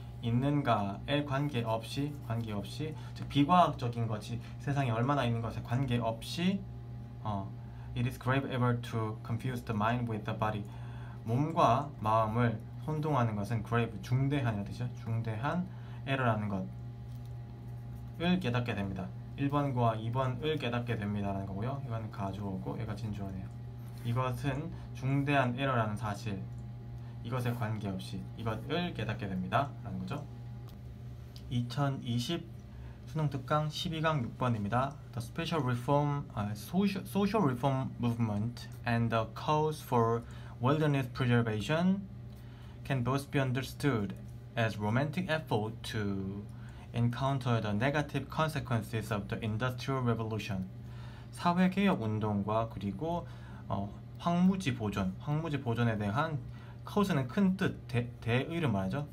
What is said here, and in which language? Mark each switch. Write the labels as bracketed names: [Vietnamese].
[Korean] 있는가에 관계없이 즉 비과학적인 것이 세상에 얼마나 있는 것에 관계없이 [English] it is grave error to confuse the mind with the body. [Korean] 몸과 마음을 혼동하는 것은 grave, 중대한 뜻이죠. 중대한 error라는 것을 깨닫게 됩니다. 1번과 2번을 깨닫게 됩니다 라는 거고요. 이건 가주어고 얘가 진주어네요. 이것은 중대한 에러라는 사실, 이것에 관계없이 이것을 깨닫게 됩니다 라는 거죠. 2020 수능 특강 12강 6번입니다. [English] The special reform, social reform movement and the cause for wilderness preservation can both be understood as romantic effort to encounter the negative consequences of the Industrial Revolution. [Korean] 사회개혁 운동과 그리고 황무지 보존에 대한 cause는 큰 뜻, 대의를 말하죠.